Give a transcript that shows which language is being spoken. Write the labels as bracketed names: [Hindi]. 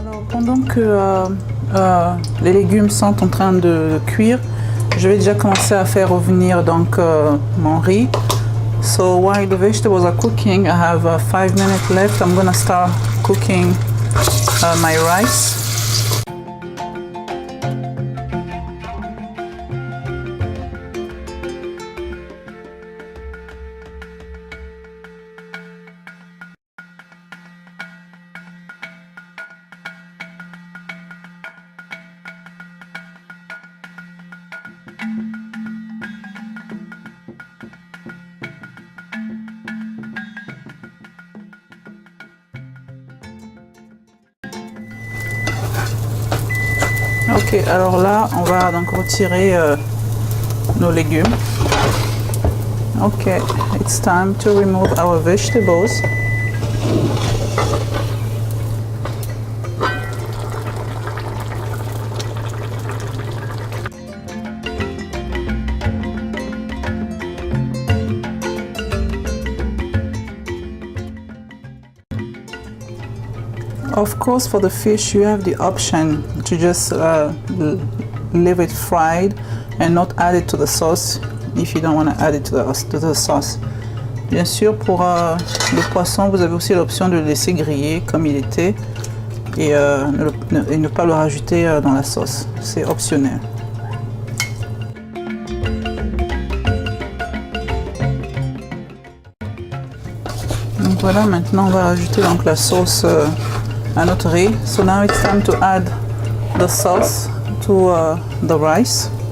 [French] pendant que les légumes sont en train de cuire, je vais déjà commencer à faire revenir donc mon riz. [English] So while the vegetables are cooking, I have 5 minutes left. I'm gonna start cooking my rice. [French] Ok, alors là, on va donc retirer nos légumes. [English] Ok, it's time to remove our vegetables. Of course, for the fish, you have the option to just leave it fried and not add it to the sauce if you don't want to add it to the sauce. [French] Bien sûr, pour le poisson, vous avez aussi l'option de le laisser griller comme il était et ne pas le rajouter dans la sauce. C'est optionnel. Donc voilà, maintenant on va rajouter donc la sauce à notre riz. [English] So now it's time to add the sauce to the rice.